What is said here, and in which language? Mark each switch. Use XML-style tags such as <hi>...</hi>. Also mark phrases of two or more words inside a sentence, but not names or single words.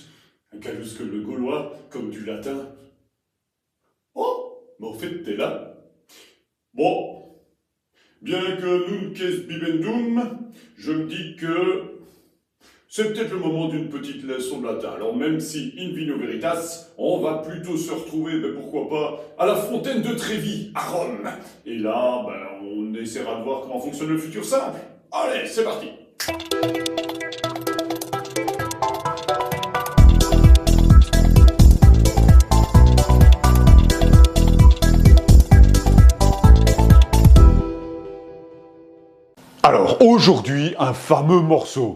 <fr>Un Gallus que le gaulois, comme du latin. Oh, mais au fait, t'es là. Bon, bien que</fr> <la>nunc est bibendum,</la> <fr>je me dis que c'est peut-être le moment d'une petite leçon de latin. Alors même si</fr> <la>in vino veritas,</la> <fr>on va plutôt se retrouver, mais pourquoi pas, à la fontaine de Trévi, à Rome. Et là, on essaiera de voir comment fonctionne le futur simple. Allez, c'est parti. Alors, aujourd'hui, un fameux morceau.</fr>